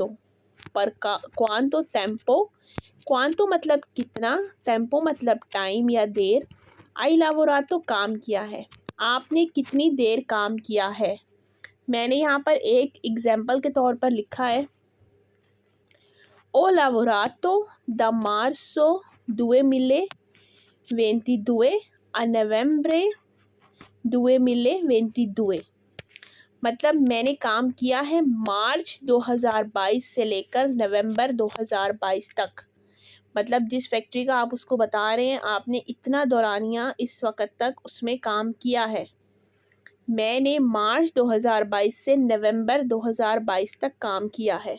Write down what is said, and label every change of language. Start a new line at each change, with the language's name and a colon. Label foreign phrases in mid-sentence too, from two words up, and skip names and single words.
Italian: per quanto tempo,
Hindi: क्वांतो मतलब कितना, टेम्पो मतलब टाइम या देर,
Italian: hai lavorato
Hindi: काम किया है, आपने कितनी देर काम किया है। मैंने यहाँ पर एक एग्जाम्पल के तौर पर लिखा है,
Italian: ho lavorato da marzo 2022 a novembre 2022,
Hindi: मतलब मैंने काम किया है मार्च 2022 से लेकर नवंबर 2022 तक। मतलब जिस फैक्ट्री का आप उसको बता रहे हैं आपने इतना दौरानिया इस वक्त तक उसमें काम किया है। मैंने मार्च 2022 से नवंबर 2022 तक काम किया है।